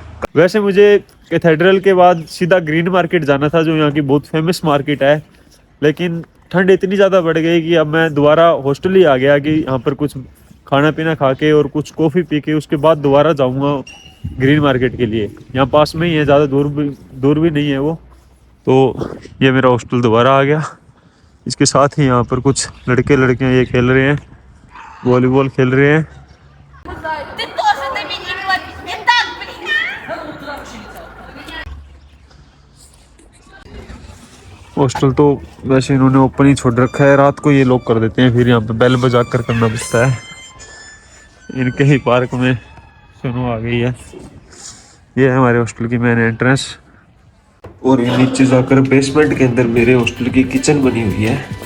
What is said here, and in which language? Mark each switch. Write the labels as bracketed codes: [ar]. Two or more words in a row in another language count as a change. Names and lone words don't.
[hi] वैसे मुझे कैथेड्रल के बाद सीधा ग्रीन मार्केट जाना था, जो यहाँ की बहुत [en] famous market [hi] है, लेकिन ठंड इतनी ज़्यादा बढ़ गई कि अब मैं दोबारा हॉस्टल ही आ गया कि यहाँ पर कुछ खाना पीना खा के और कुछ कॉफ़ी पी के उसके बाद दोबारा जाऊँगा ग्रीन मार्केट के लिए। यहाँ पास में ही है, ज़्यादा दूर भी नहीं है वो। तो ये मेरा हॉस्टल दोबारा आ गया। इसके साथ ही यहाँ पर कुछ लड़के लड़कियाँ ये खेल रहे हैं, वॉलीबॉल खेल रहे हैं। [ru] Ты тоже на меня не так, блин! [hi] हॉस्टल तो वैसे इन्होंने ओपन ही छोड़ रखा है, रात को ये लॉक कर देते हैं, फिर यहाँ पे बेल बजा कर करना पड़ता है। इनके ही पार्क में सुनो आ गई है। ये है हमारे हॉस्टल की [en] main entrance, [hi] और ये नीचे जाकर बेसमेंट के अंदर मेरे हॉस्टल की किचन बनी हुई है।